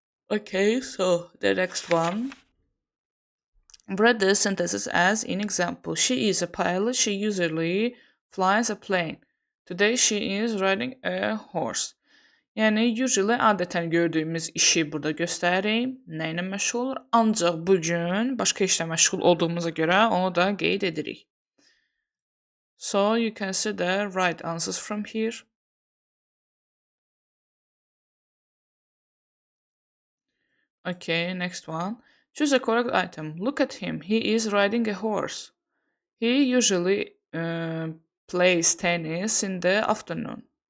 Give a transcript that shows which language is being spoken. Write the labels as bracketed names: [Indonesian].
[English] Okay, so the next one. Read the sentences as in example. She is a pilot. She usually flies a plane. Today she is riding a horse. [Azerbaijani] Yəni usually adətən gördüyümüz işi burada göstərir. Nə ilə məşğul olur? Ancaq bu gün başqa işlə məşğul olduğumuza görə onu da qeyd edirik. [English] So you can see the right answers from here. Okay, next one. Choose a correct item. Look at him. He is riding a horse. He usually plays tennis in the afternoon.